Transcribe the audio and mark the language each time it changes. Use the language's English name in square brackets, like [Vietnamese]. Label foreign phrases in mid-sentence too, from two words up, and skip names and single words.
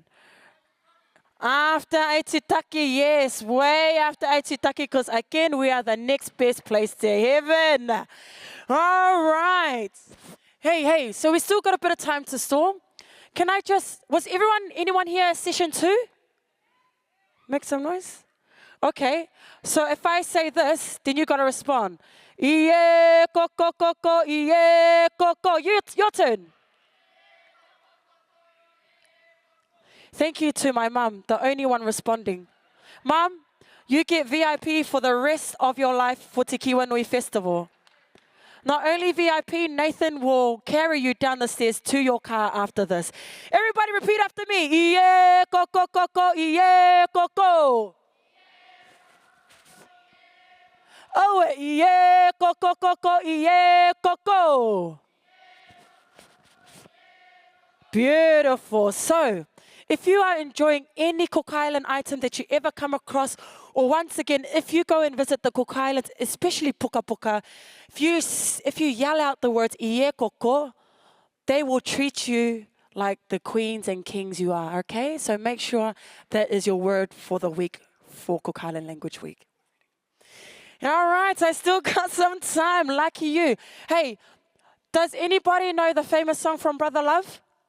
[English] After Aitutaki, yes, way after Aitutaki, because again, we are the next best place to heaven. All right. Hey, so we still got a bit of time to store. Can I just, anyone here session 2? Make some noise. Okay, so if I say this, then you got to respond. [Rarotongan] Iye, koko, koko, iye, koko. [English] Your turn. Thank you to my mum, the only one responding. Mum, you get VIP for the rest of your life for Te Kiwa Nui Festival. Not only VIP, Nathan will carry you down the stairs to your car after this. Everybody repeat after me. [Rarotongan] Iye, koko, koko, iye, koko. Oh, iye, koko, koko, iye, koko. [English] Beautiful. So, if you are enjoying any Cook Island item that you ever come across, or once again, if you go and visit the Cook Islands, especially Puka Puka, if you yell out the words [Rarotongan] "iye koko," [English] they will treat you like the queens and kings you are, okay? So make sure that is your word for the week for Cook Island Language Week. All right, I still got some time. Lucky you. Hey, does anybody know the famous song from Brother Love?